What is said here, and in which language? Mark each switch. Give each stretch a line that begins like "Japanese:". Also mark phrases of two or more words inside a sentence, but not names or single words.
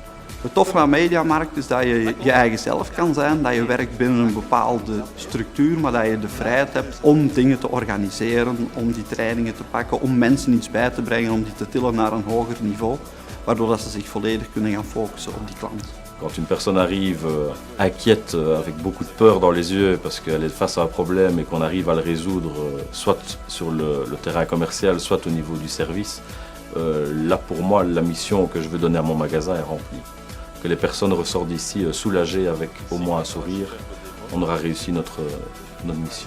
Dutch: Het toffe aan Mediamarkt is dat je je eigen zelf kan zijn, dat je werkt binnen een bepaalde structuur, maar dat je de vrijheid hebt om dingen te organiseren, om die trainingen te pakken, om mensen iets bij te brengen, om die te tillen naar een hoger niveau, waardoor dat ze zich volledig kunnen gaan focussen op die klant.
French: Quand une personne arrive inquiète, avec beaucoup de peur dans les yeux parce qu'elle est face à un problème et qu'on arrive à le résoudre soit sur le terrain commercial, soit au niveau du service, là pour moi la mission que je veux donner à mon magasin est remplie. Que les personnes ressortent d'ici soulagées avec au moins un sourire, on aura réussi notre mission.